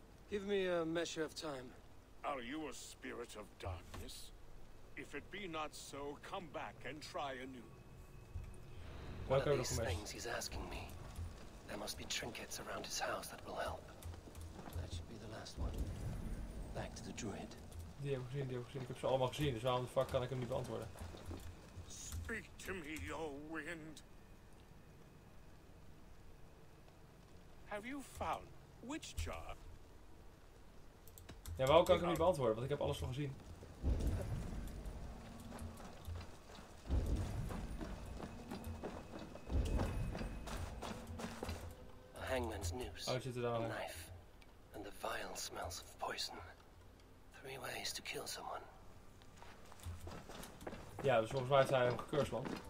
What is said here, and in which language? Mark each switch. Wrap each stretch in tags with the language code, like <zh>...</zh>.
<en>Give me a measure of time. Are you a spirit of darkness? If it be not so, come back and try anew. What are these things he's asking me? There must be trinkets around his house that will help. That should be the last one. Back to the druid.</en> <nl>Die heb ik gezien, die heb ik gezien. Ik heb ze allemaal gezien, dus waarom de fuck kan ik hem niet beantwoorden?</nl> <en>Speak to me, O wind. Have you found which charm?</en> <nl>Ja, waarom kan ik hem niet beantwoorden? Want ik heb alles al gezien.</nl> <en>A hangman's noose,</en> <nl>Oh, zit er daar</nl> <en>a</en> <nl>nog.</nl> <en>knife, and the vile smells of poison. 3 ways to kill someone.</en> <nl>Ja, dus volgens mij heeft hij hem gecurst, man.</nl>